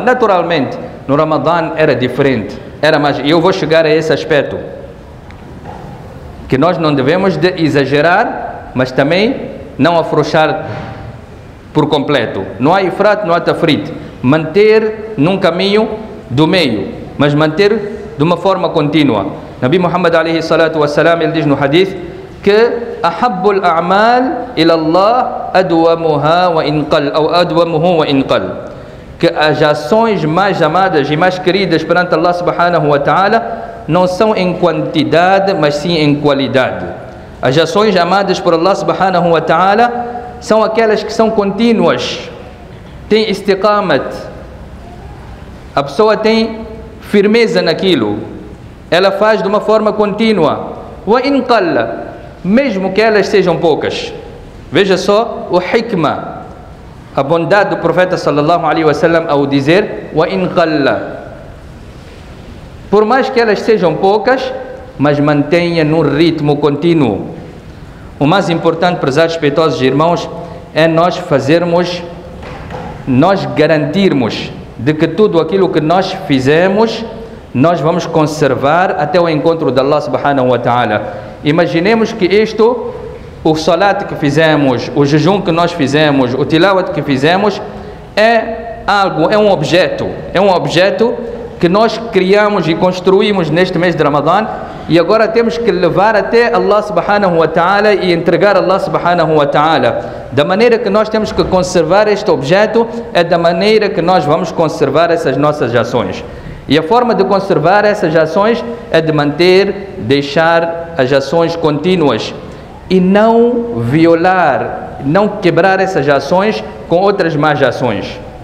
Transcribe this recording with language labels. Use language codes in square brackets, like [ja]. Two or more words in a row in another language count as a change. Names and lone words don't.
[pt] Naturalmente, no Ramadã era diferente, era mais, e eu vou chegar a esse aspecto, que nós não devemos de exagerar, mas também não afrouxar por completo. Não há ifrat, não há tafrit. Manter num caminho do meio, mas manter de uma forma contínua. [ar] نبي محمد عليه الصلاة والسلام, [pt] ele diz no hadith que [ar] أحب الأعمال إلى الله أدومها وإن قل, ou أدومه وإن قل, [pt] que as ações mais amadas e mais queridas perante Allah [ar] سبحانه وتعالى [pt] não são em quantidade, mas sim em qualidade. As ações amadas por Allah [ar] سبحانه وتعالى [pt] são aquelas que são contínuas, tem istiqamat, a pessoa tem firmeza naquilo, ela faz de uma forma contínua. [ar] وإن قل, [pt] mesmo que elas sejam poucas. Veja só o hikmah, a bondade do profeta [ar] صلى الله عليه وسلم [pt] ao dizer [ar] وإن قل, [pt] por mais que elas sejam poucas, mas mantenha num ritmo contínuo. O mais importante, prezados respeitosos irmãos, é nós garantirmos de que tudo aquilo que nós fizemos, nós vamos conservar até o encontro de Allah [ar] سبحانه وتعالى. [pt] Imaginemos que isto, o salat que fizemos, o jejum que nós fizemos, o tilawat que fizemos, é um objeto que nós criamos e construímos neste mês de Ramadã, e agora temos que levar até Allah [ar] سبحانه وتعالى [pt] e entregar a Allah [ar] سبحانه وتعالى. [pt] Da maneira que nós temos que conservar este objeto, é da maneira que nós vamos conservar essas nossas ações. E a forma de conservar essas ações é de deixar as ações contínuas e não violar não quebrar essas ações com outras más ações.